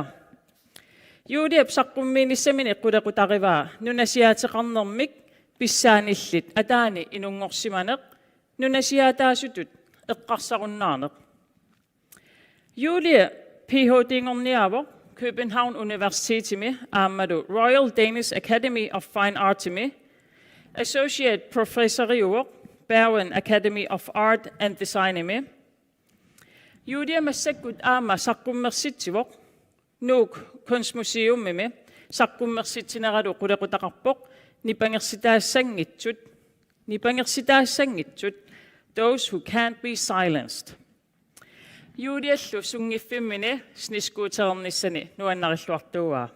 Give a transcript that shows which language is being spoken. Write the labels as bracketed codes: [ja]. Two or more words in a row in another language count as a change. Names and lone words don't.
[kl] Julie saqqummiinissamini qulaqutaqivaa nunasiaateqarnermik pissaanillit ataani inungorsimaneq nunasiaataasutut eqqarsarunnaarneq. Julie PhD-ngorniaavoq København Universitetimi aammalu Royal Danish Academy of Fine Artimi Associate Professoriuoq Bergen Academy of Art and Designimi. Julie massakkut aama saqqummersitsivoq nuuk kunstmuseumimi saqqummersitsineratu qulaqutaqarpoq nipangersitaassangitsut [en] those who can't be silenced. [kl] Juliallu sungiffimmini sniskuuterernissani nuannarilluartuuaa.